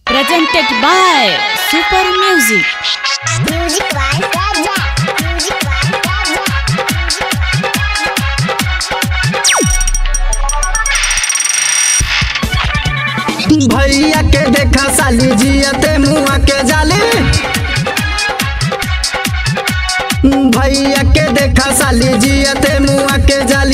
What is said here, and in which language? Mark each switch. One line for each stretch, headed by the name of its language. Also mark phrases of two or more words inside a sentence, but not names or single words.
English: presented by Super Music. Music by Raja. Music by Raja.
Bhojpuri: भैया के देखा साली जियते मुआ के जाली। भैया के देखा साली जियते मुआ के जाली।